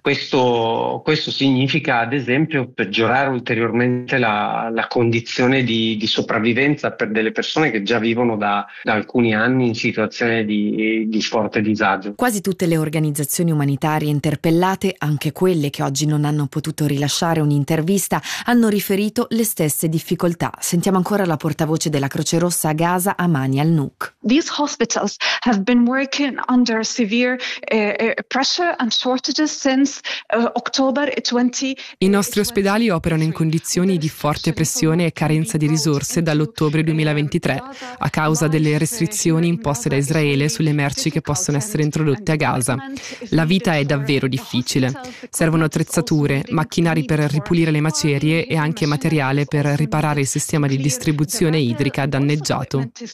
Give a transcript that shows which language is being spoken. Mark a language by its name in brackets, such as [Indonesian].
[Italian] Questo significa, ad esempio, peggiorare ulteriormente la condizione di sopravvivenza per delle persone che già vivono da alcuni anni in situazione di forte disagio. Quasi tutte le organizzazioni umanitarie interpellate, anche quelle che oggi non hanno potuto rilasciare un'intervista, hanno riferito le stesse difficoltà. Sentiamo ancora la portavoce della Croce Rossa a Gaza, Amani Al-Nouk. [English] These hospitals have been working under severe pressure and shortages since October 20. [Italian] I nostri ospedali operano in condizioni di forte pressione e carenza di risorse dall'ottobre 2023 a causa delle restrizioni imposte da Israele sulle merci che possono essere introdotte a Gaza. La vita è davvero difficile. Servono attrezzature, macchinari per ripulire le macerie e anche materiale per riparare il sistema di distribuzione idrica danneggiato.